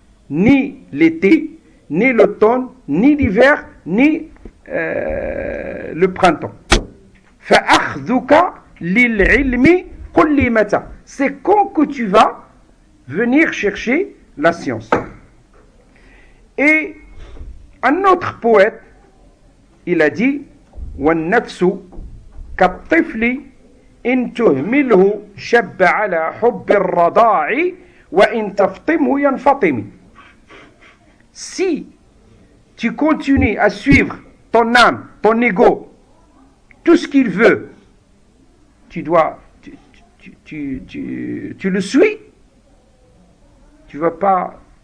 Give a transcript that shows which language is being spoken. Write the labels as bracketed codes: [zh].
[fr] Ni l'été, ni l'automne, ni l'hiver, ni le printemps. [ar] فَأَخْذُكَ لِلْعِلْمِ قُلْ لِي مَتَى. [fr] C'est quand que tu vas venir chercher la science. Et un autre poète, il a dit [ar] وَالنَّفْسُ كَالطِّفْلِ إِن تُهْمِلْهُ شَبَّ عَلَى حُبِّ الرَّضَاعِ وَإِن تَفْطِمْهُ يَنْفَطِمِ. [fr] Si tu continues à suivre ton âme, ton ego, tout ce qu'il veut, tu le suis, tu ne vas pas